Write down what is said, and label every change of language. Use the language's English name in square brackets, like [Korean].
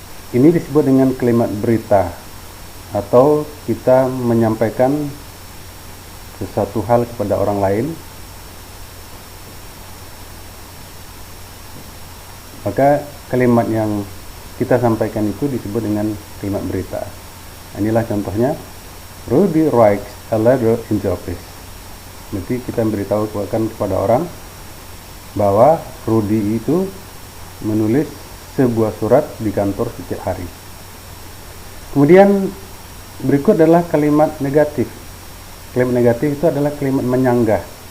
[Indonesian] Ini disebut dengan kalimat berita, atau kita menyampaikan sesuatu hal kepada orang lain. Maka kalimat yang kita sampaikan itu disebut dengan kalimat berita. Inilah contohnya, [English] Rudy writes a letter in the office. [Indonesian] Berarti kita memberitahu kepada orang bahwa Rudy itu menulis sebuah surat di kantor setiap hari. Kemudian berikut adalah kalimat negatif. Kalimat negatif itu adalah kalimat menyanggah.